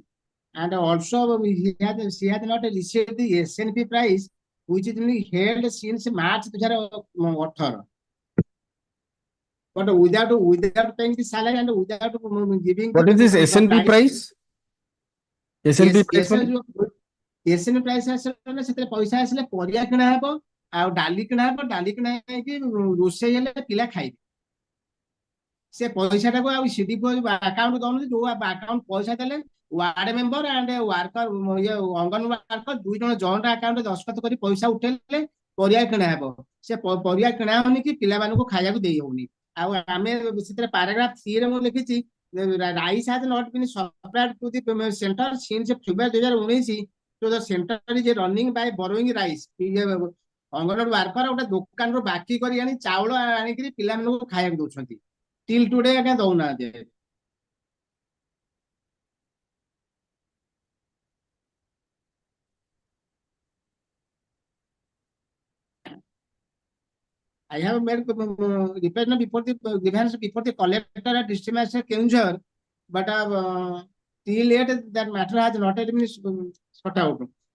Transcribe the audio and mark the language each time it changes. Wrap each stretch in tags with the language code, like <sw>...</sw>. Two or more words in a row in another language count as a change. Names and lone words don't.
<en>And also, she had not received the SNP price, which is being held since March 2018. But without paying the salary and without giving. What is this SNP price? SNP price? SNP price</en> <or>ଆସିଲେ ସେଥିରେ ପଇସା ଆସିଲେ ପରିବା କିଣା ହେବ ଆଉ ଡାଲି କିଣା ହେବ ଡାଲି କିଣା ହେଇକି ରୋଷେଇ ହେଲେ ପିଲା ଖାଇବେ ସେ ପଇସାଟାକୁ ଆଉ</or> <en>CDP account</en> <or>ଦଉନି ଯୋଉ ଆକାଉଣ୍ଟ ପଇସା ଦେଲେ</or> <en>ward member and worker</en> <or>ଅଙ୍ଗନୱାଡି ୱାର୍କର ଦୁଇ ଜଣ</or> <en>joint account</en> <or>ଦସ୍ତଖତ କରି ପଇସା ଉଠେଇଲେ ପରିବା କିଣା ହେବ ସେ ପରିବା କିଣା ହଉନି କି ପିଲାମାନଙ୍କୁ ଖାଇବାକୁ ଦେଇ ହଉନି ଆଉ ଆମେ ସେଥିରେ ପାରାଗ୍ରାଫ 3 ରେ ମୁଁ ଲେଖିଛି</or> <en>rice has not been supplied to the center since February 2019. So the center is running by borrowing rice. Anganwadi worker</en> <or>ଗୋଟେ ଦୋକାନରୁ ବାକି କରି ଆଣି ଚାଉଳ ଆଣିକିରି ପିଲାମାନଙ୍କୁ ଖାଇବାକୁ ଦଉଛନ୍ତି</or> <en>till today</en> <or>ଆଜ୍ଞା ଦଉନାହାନ୍ତି</or> <en>I have made representative before the grievance before the collector at district magistrate Keunjhar, but till yet that matter has not been sought out.</en>